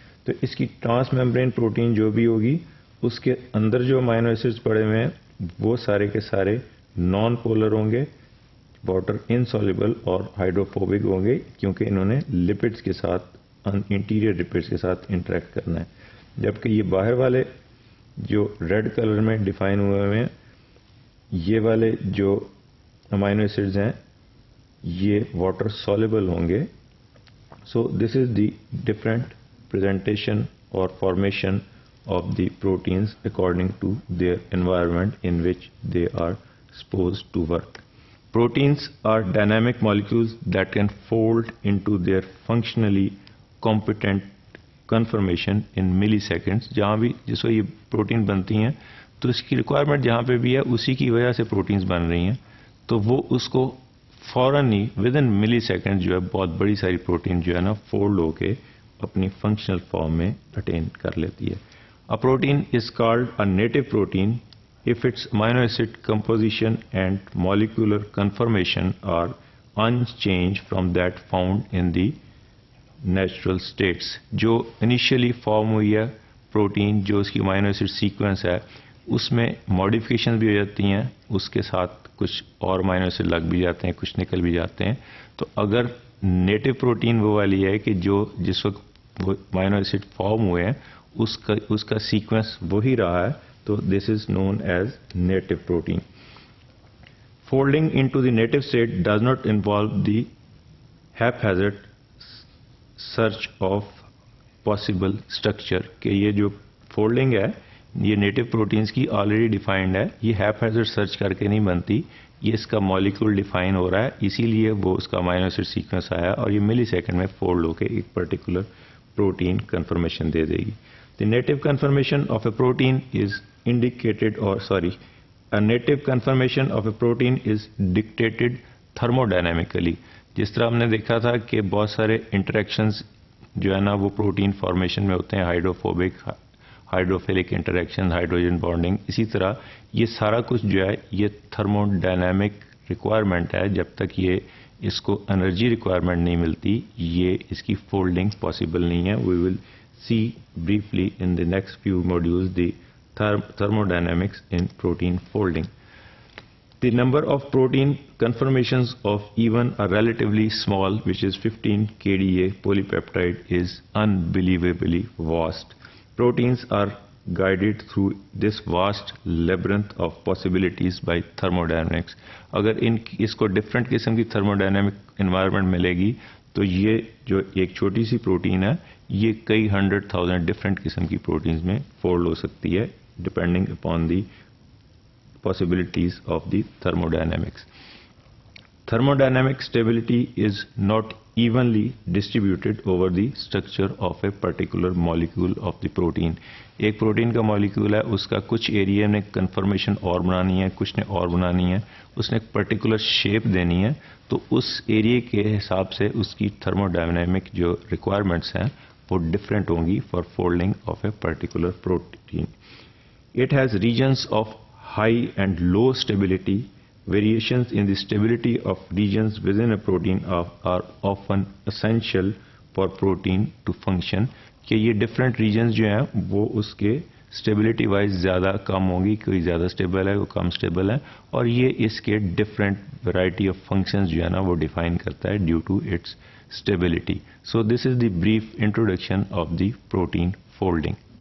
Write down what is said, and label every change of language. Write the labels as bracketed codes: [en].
[ur] تو اس کی trans membrane protein جو بھی ہوگی اس کے اندر جو امائنو ایسڈز پڑے ہوئے ہیں وہ سارے کے سارے نان پولر ہوں گے, واٹر انسالبل اور ہائیڈروفوبک ہوں گے, کیونکہ انہوں نے لپڈز کے ساتھ انٹیریئر لپڈز کے ساتھ انٹریکٹ کرنا ہے. جبکہ یہ باہر والے جو ریڈ کلر میں ڈیفائن ہوئے ہیں یہ والے جو امائنو ایسڈز ہیں یہ واٹر سالبل ہوں گے. [en] So this is the different presentation اور formation of the proteins according to their environment in which they are supposed to work. Proteins are dynamic molecules that can fold into their functionally competent conformation in milliseconds. [ur] جہاں بھی جس وقت یہ protein بنتی ہیں تو اس کی ریکوائرمنٹ جہاں پہ بھی ہے اسی کی وجہ سے پروٹینز بن رہی ہیں, تو وہ اس کو فوراً ہی [en] within millisecond [ur] جو ہے بہت بڑی ساری پروٹین جو ہے نا فولڈ ہو کے اپنی فنکشنل فارم میں اٹین کر لیتی ہے. [en] A protein is called a native protein if its amino acid composition and molecular conformation are unchanged from that found in the natural states. [ur] جو initially form ہوئی ہے پروٹین, جو اس کی امائنو ایسڈ سیکوینس ہے اس میں ماڈیفکیشن بھی ہو جاتی ہیں, اس کے ساتھ کچھ اور امائنو ایسڈ لگ بھی جاتے ہیں, کچھ نکل بھی جاتے ہیں. تو اگر نیٹو پروٹین وہ والی ہے کہ جو جس وقت وہ امائنو ایسڈ فارم ہوئے ہیں اس کا سیکوینس وہی رہا ہے, تو [en] This is known as native protein. Folding into the native state does not involve the haphazard search of possible structure. [ur] کہ یہ جو فولڈنگ ہے یہ نیٹو پروٹینز کی آلریڈی ڈیفائنڈ ہے, یہ ہیپہیزرڈ سرچ کر کے نہیں بنتی, یہ اس کا مالیکول ڈیفائن ہو رہا ہے, اسی لیے وہ اس کا امائنو ایسڈ سیکوینس آیا اور یہ ملی سیکنڈ میں فولڈ ہو کے ایک پرٹیکولر پروٹین کنفرمیشن دے دے گی. [en] The native conformation of a protein is indicated a native conformation of a protein is dictated thermodynamically. [ur] جس طرح ہم نے دیکھا تھا کہ بہت سارے انٹریکشنز جو ہے نا وہ پروٹین فارمیشن میں ہوتے ہیں, hydrophobic, hydrophilic interaction, hydrogen bonding, اسی طرح یہ سارا کچھ جو ہے یہ تھرموڈائنامک ریکوائرمنٹ ہے. جب تک یہ اس کو انرجی ریکوائرمنٹ نہیں ملتی یہ اس کی فولڈنگ پاسبل نہیں ہے. [en] We will see briefly in the next few modules the thermodynamics in protein folding. The number of protein conformations of even a relatively small, which is 15 kDa polypeptide, is unbelievably vast. Proteins are guided through this vast labyrinth of possibilities by thermodynamics. [ur] اگر اس کو different قسم کی thermodynamic environment ملے گی تو یہ جو ایک چھوٹی سی پروٹین ہے یہ کئی 100,000 ڈفرینٹ قسم کی پروٹینز میں فولڈ ہو سکتی ہے [en] Depending upon the possibilities of the thermodynamics. Thermodynamic stability is not evenly distributed over the structure of a particular molecule of the protein. [ur] ایک پروٹین کا مالیکول ہے, اس کا کچھ ایریا نے کنفرمیشن اور بنانی ہے, کچھ نے اور بنانی ہے, اس نے ایک پرٹیکولر شیپ دینی ہے, تو اس ایریا کے حساب سے اس کی تھرموڈائنامک جو ریکوائرمنٹس ہیں وہ ڈفرینٹ ہوں گی [en] For folding of a particular protein. It has regions of high and low stability. Variations in the stability of regions within a protein are often essential for protein to function. [ur] کہ یہ different regions جو ہیں وہ اس کے stability wise زیادہ کم ہوں گی, کوئی زیادہ اسٹیبل ہے, کوئی کم اسٹیبل ہے, اور یہ اس کے ڈفرینٹ ورائٹی آف فنکشنز جو ہے نا وہ ڈیفائن کرتا ہے [en] Due to its stability. So this is the brief introduction of the protein folding.